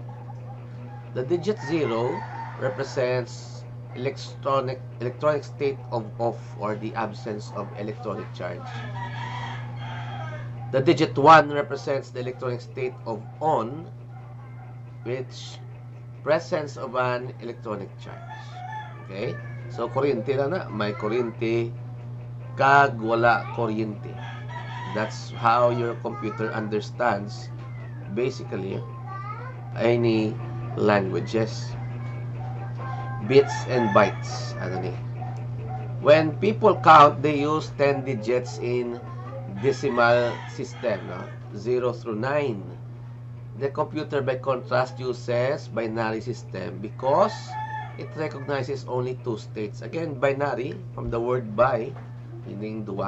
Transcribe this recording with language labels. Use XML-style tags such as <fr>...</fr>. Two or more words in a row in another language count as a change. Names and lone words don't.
<en>The digit 0 represents electronic state of off, or the absence of electronic charge. The digit 1 represents the electronic state of on, which presence of an electronic charge. Okay? So,</en> <hil>kuryente na may kuryente kag wala kuryente.</hil> <en>That's how your computer understands basically any languages. Bits and bytes.</en> <hil>Ano ni?</hil> <en>When people count, they use 10 digits in decimal system, no? 0 through 9. The computer, by contrast, uses binary system because it recognizes only two states. Again, binary, from the word by, meaning dua.</en>